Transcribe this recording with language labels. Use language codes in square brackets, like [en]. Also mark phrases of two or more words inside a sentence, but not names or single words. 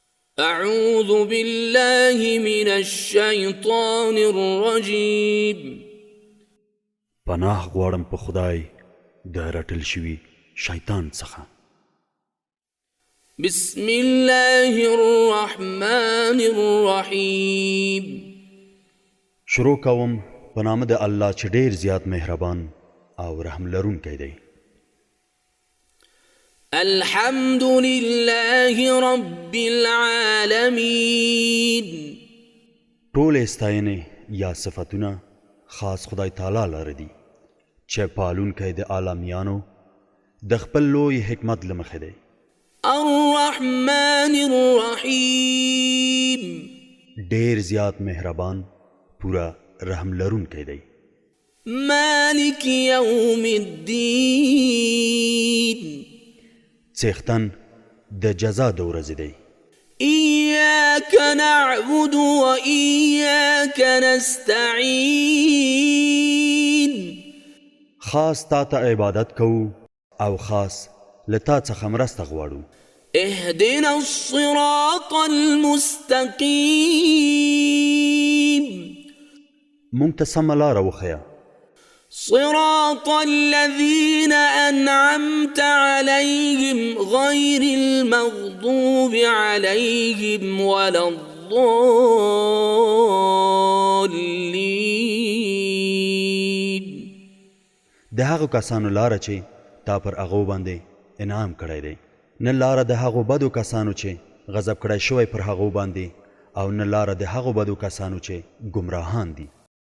[ar] أعوذ بالله من الشيطان الرجيم. [ps] پناه غواړم په خدای د رټل شوي شیطان څخه. [ar] بسم الله الرحمن الرحيم. [ps] شروع کوم په نام د الله چې ډېر زیات مهربان او رحم لرونکی دی. [ar] الحمد لله رب العالمين. [ps] ټول ستاینې یا صفتونه خاص خدای تعالی لره دي چې پالونکی د عالمیانو د خپل لوی حکمت له مخې دی. [ar] الرحمن الرحيم. [ps] ډېر زیات مهربان پورا رحم لرونکی دی. [ar] مالك يوم الدين. [ps] څښتن د جزا د ورځې دی. [ar] إياك نعبد وإياك نستعين. [ps] خاص تا ته عبادت کوو او خاص له تا څخه مرسته غواړو. [ar] اهدنا الصراط المستقيم. [ps] مونږ ته سمه لاره وښیه. [ar] صراط الذين أنعمت عليهم غير المغضوب عليهم ولا الضالين. [ps] د هغو کسانو لاره چې تا پر هغو باندې انعام کړی دی، نه لاره د هغو بدو کسانو چې غضب کړی شوی پر هغو باندې، او نه لاره د هغو بدو کسانو چې ګمراهان دي.